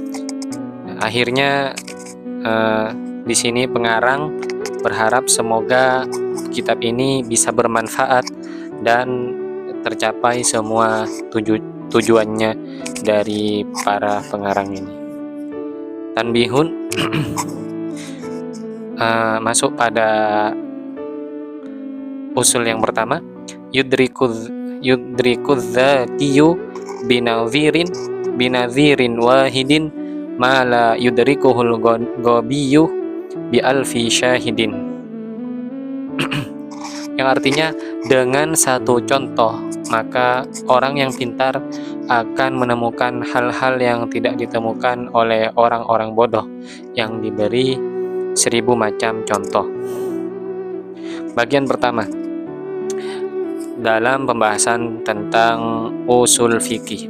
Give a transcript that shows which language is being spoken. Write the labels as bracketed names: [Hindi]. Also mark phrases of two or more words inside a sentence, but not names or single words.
[Indonesian] Akhirnya di sini pengarang berharap semoga kitab ini bisa bermanfaat dan tercapai semua tujuannya dari para pengarang ini. Tanbihun. Masuk pada usul yang pertama, [Arabic] يدرك الذكي بنظير واحد ما لا يدركه الغبي بألف شاهد. [Indonesian] Yang artinya dengan satu contoh maka orang yang pintar akan menemukan hal-hal yang tidak ditemukan oleh orang-orang bodoh yang diberi 1000 macam contoh. Bagian pertama, dalam pembahasan tentang usul fikih.